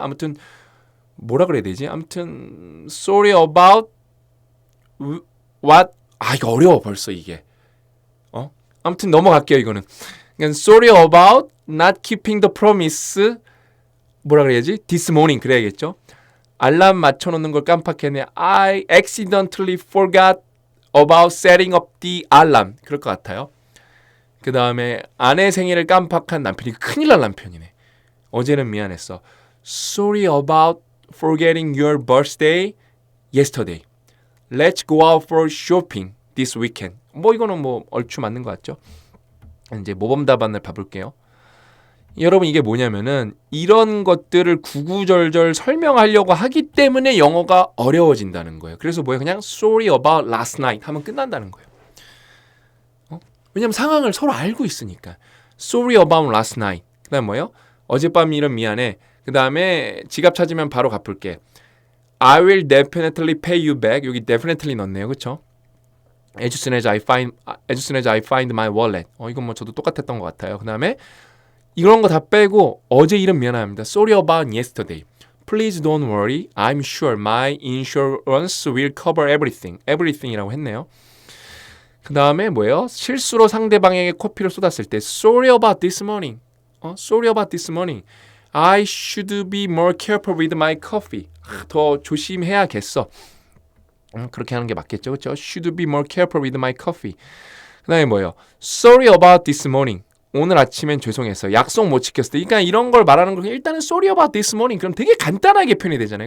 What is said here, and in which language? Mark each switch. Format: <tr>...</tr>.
<ko>아무튼 뭐라 그래야 되지? 아무튼</ko> <en>sorry about what</en> <ko>이거 어려워 벌써 이게. 아무튼 넘어갈게요 이거는. 그러니까</ko> <en>sorry about not keeping the promise.</en> <ko>뭐라 그래야지?</ko> <en>This morning</en> <ko>그래야겠죠. 알람 맞춰놓는 걸 깜빡했네.</ko> <en>I accidentally forgot about setting up the alarm.</en> <ko>그럴 것 같아요. 그 다음에 아내 생일을 깜빡한 남편이 큰일 날 남편이네. 어제는 미안했어.</ko> <en>Sorry about forgetting your birthday yesterday. Let's go out for shopping this weekend.</en> <ko>뭐 이거는 뭐 얼추 맞는 것 같죠? 이제 모범 답안을 봐볼게요. 여러분 이게 뭐냐면은 이런 것들을 구구절절 설명하려고 하기 때문에 영어가 어려워진다는 거예요. 그래서 뭐예요? 그냥</ko> <en>sorry about last night</en> <ko>하면 끝난다는 거예요. 왜냐면 상황을 서로 알고 있으니까.</ko> <en>Sorry about last night.</en> <ko>그 다음 뭐예요? 어젯밤 일은 미안해. 그 다음에 지갑 찾으면 바로 갚을게.</ko> <en>I will definitely pay you back.</en> <ko>여기 definitely 넣었네요. 그쵸?</ko> <en>As soon as I find my wallet.</en> <ko>이건 뭐 저도 똑같았던 것 같아요. 그 다음에 이런 거 다 빼고 어제 일은 미안합니다.</ko> <en>Sorry about yesterday. Please don't worry. I'm sure my insurance will cover everything.</en> <ko>everything이라고 했네요. 그 다음에 뭐예요? 실수로 상대방에게 커피를 쏟았을 때</ko> <en>Sorry about this morning. Sorry about this morning. I should be more careful with my coffee.</en> <ko>더 조심해야겠어. 그렇게 하는 게 맞겠죠. 그렇죠?</ko> <en>Should be more careful with my coffee.</en> <ko>그 다음에 뭐예요?</ko> <en>Sorry about this morning.</en> <ko>오늘 아침엔 죄송했어. 약속 못 지켰을 때. 그러니까 이런 걸 말하는 거 일단은</ko> <en>sorry about this morning.</en> <ko>그럼 되게 간단하게 표현이 되잖아요.</ko>